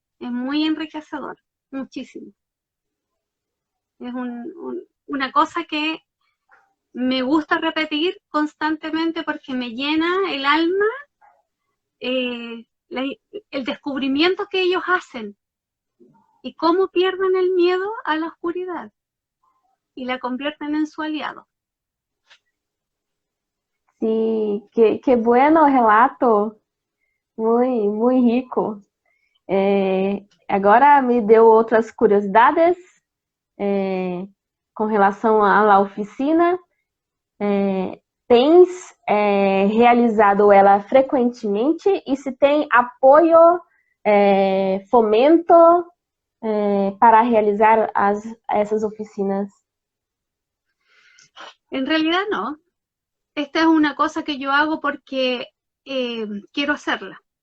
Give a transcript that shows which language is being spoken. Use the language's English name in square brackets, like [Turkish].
[Spanish] Es muy enriquecedor, muchísimo. Es una cosa que me gusta repetir constantemente porque me llena el alma, el descubrimiento que ellos hacen y cómo pierden el miedo a la oscuridad y la convierten en su aliado. Sí, qué bueno relato, muy rico. [Portuguese] Agora me deu outras curiosidades com relação à oficina. Tens realizado ela frequentemente e se tem apoio, fomento para realizar essas oficinas? [Spanish] En realidad no. Esta es una cosa que yo hago porque quiero hacerla.